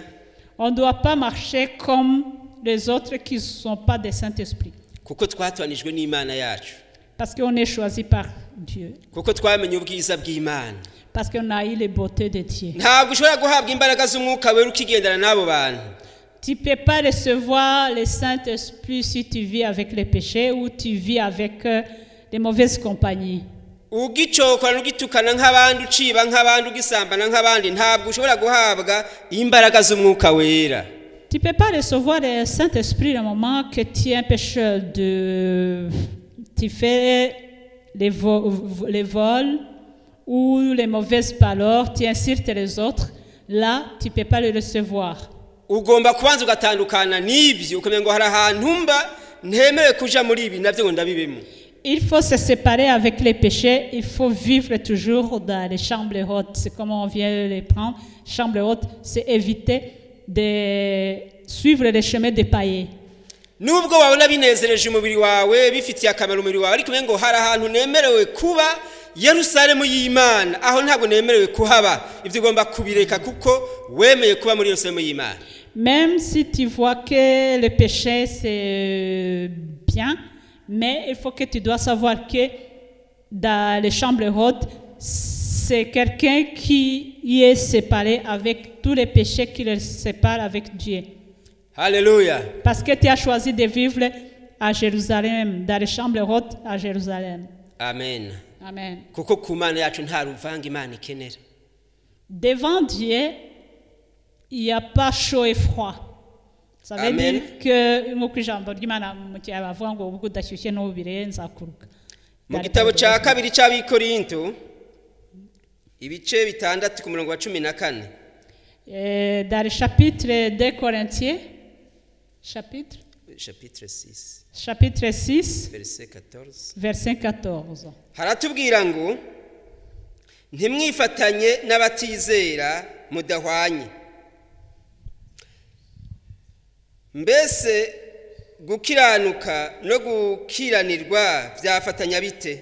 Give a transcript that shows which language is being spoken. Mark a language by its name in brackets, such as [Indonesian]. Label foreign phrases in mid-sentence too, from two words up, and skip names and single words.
[French] On ne doit pas marcher comme les autres qui ne sont pas des Saint-Esprit. [Kinyarwanda] Kuko twatuanijwe n'Imana yacu. [French] Parce qu'on est choisi par Dieu. [Kinyarwanda] Kuko twamenye ubwiza bw'Imana. [French] Parce qu'on a eu les beautés de Dieu. [Kinyarwanda] Ntabwo ushobora guhabwa imbaraga z'umwuka wera ukigendana n'abo bantu. [French] Tu ne peux pas recevoir le Saint-Esprit si tu vis avec les péchés ou tu vis avec les mauvaises compagnies. [Kinyarwanda] Ugicokora n'ugitukana nk'abandi uciba nk'abandi ugisambana nk'abandi ntabwo ushobora guhabwa imbaraga z'umwuka wera. [French] Tu ne peux pas recevoir le Saint-Esprit au moment que tu es un pécheur, tu fais les vols ou les mauvaises paroles, tu insultes les autres. Là, tu ne peux pas le recevoir. [Kinyarwanda] Ugomba kubanza ugatandukana n'ibyo ukamenya ngo hari ahantu mba ntemewe kuja muri ibi nabyo ngo ndabibemo. [French] Il faut se séparer avec les péchés. Il faut vivre toujours dans les chambres hautes. C'est comme on vient de les prendre. Chambre haute, c'est éviter de suivre les chemins des païens. [Kinyarwanda] Nubwo wabona binezereje umubiri wawe bifitiye akamaro umubiri wawe ariko ngo hari ahantu nemerewe kuba Yerusalemu y'Imana aho ntabwo nemerewe kuhaba ibyo ugomba kubireka kuko wemeye kuba muri Yerusalemu y'Imana. [French] Même si tu vois que le péché c'est bien, mais il faut que tu dois savoir que dans les chambres hautes, c'est quelqu'un qui y est séparé avec tous les péchés qui le séparent avec Dieu. Alléluia. Parce que tu as choisi de vivre à Jérusalem, dans les chambres hautes à Jérusalem. Amen. Amen. [Kinyarwanda] kuko ku Mana yacu nta ruvanga Imana ikenera. [French] Devant Dieu, il n'y a pas chaud et froid. Ça veut Amen. dire que [Kinyarwanda] nk'uko ijambo ry'Imana mu gihe bavuga ngo ubwo udashyushye n'ubire nzakuruka. Mu gitabo cya kabiri cy'Abikorinto ibice 6 ku murongo wa 14. [French] Dans le chapitre 2 Corinthiens, chapitre 6, verset 14. [Kinyarwanda] Haratubwira ngo ntimwifatanye n'abatizera mudahwanye. Mbese gukiranuka no gukiranirwa byafatanya bite?